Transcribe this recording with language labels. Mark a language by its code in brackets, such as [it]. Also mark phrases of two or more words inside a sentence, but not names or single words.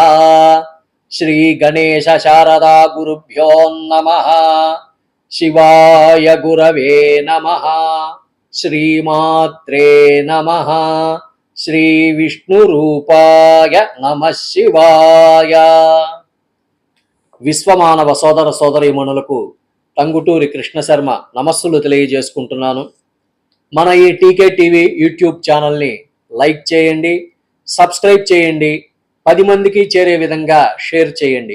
[sa] श्री गणेश शारदा गुरुभ्यो नमः। शिवाय गुरवे नमः। श्रीमात्रे नमः। श्री विष्णुरूपाय नमः शिवाय। [te] విశ్వమానవ సోదర సోదరీమణులకు టంగుటూరి కృష్ణ శర్మ నమస్సులు తెలియజేసుకుంటున్నాను. మన ఈ టీకే టీవీ యూట్యూబ్ ఛానల్ని లైక్ చేయండి, సబ్స్క్రైబ్ చేయండి, 10 మందికి చేరే విధంగా షేర్ చేయండి.